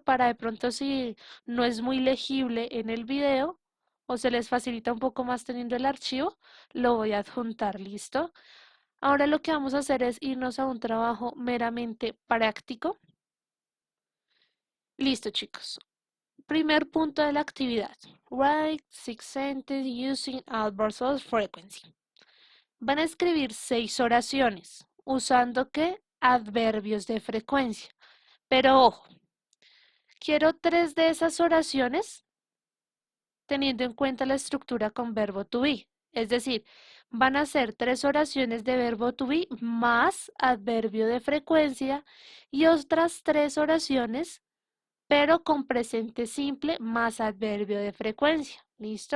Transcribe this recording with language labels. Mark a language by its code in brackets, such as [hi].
[es] Para de pronto si no es muy legible en el video o se les facilita un poco más teniendo el archivo, lo voy a adjuntar. ¿Listo? Ahora lo que vamos a hacer es irnos a un trabajo meramente práctico. Listo, chicos. Primer punto de la actividad. [en] Write six sentences using adverbs of frequency. [es] Van a escribir 6 oraciones usando ¿qué? Adverbios de frecuencia. Pero ojo, quiero 3 de esas oraciones teniendo en cuenta la estructura con verbo to be. Es decir, van a ser 3 oraciones de verbo to be más adverbio de frecuencia y otras 3 oraciones, pero con presente simple más adverbio de frecuencia. ¿Listo?